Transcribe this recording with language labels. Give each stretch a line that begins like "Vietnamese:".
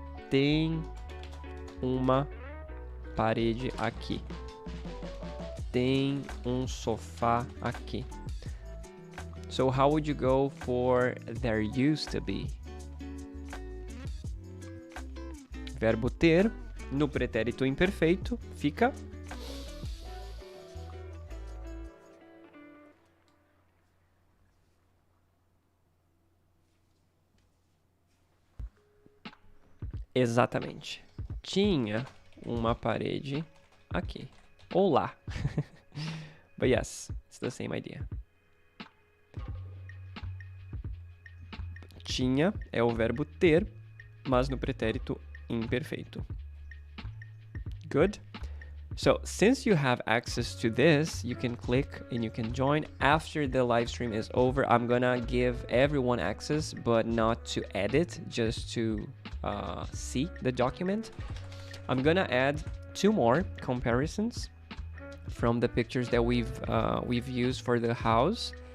Portuguese: Tem uma parede aqui. Tem sofá aqui.
English: So how would you go for there used to be?
Portuguese: verbo ter, no pretérito imperfeito, fica... Exatamente. Tinha uma parede aqui. Ou lá.
English: But yes, it's the same idea.
Portuguese: Tinha é o verbo ter, mas no pretérito imperfeito.
English: Good? So, since you have access to this, you can click and you can join. After the live stream is over, I'm gonna give everyone access, but not to edit, just to see the document. I'm gonna add 2 more comparisons from the pictures that we've used for the house.